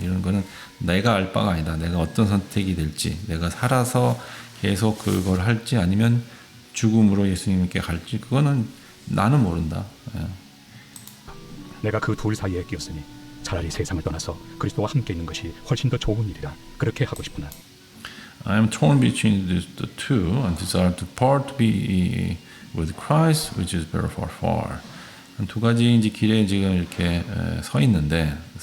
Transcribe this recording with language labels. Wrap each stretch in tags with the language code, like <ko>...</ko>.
<ko>이런 거는 내가 알 바가 아니다. 내가 어떤 선택이 될지, 내가 살아서 계속 그걸 할지 아니면 죽음으로 예수님께 갈지 그거는 나는 모른다. 내가 그 둘 사이에 끼었으니 차라리 세상을 떠나서 그리스도와 함께 있는 것이 훨씬 더 좋은 일이라 그렇게 하고 싶으나</ko> <en>I am torn between the two and desire to part to be with Christ, which is better far.</en> <ko>두 가지 이제 길에 지금 이렇게 서 있는데</ko>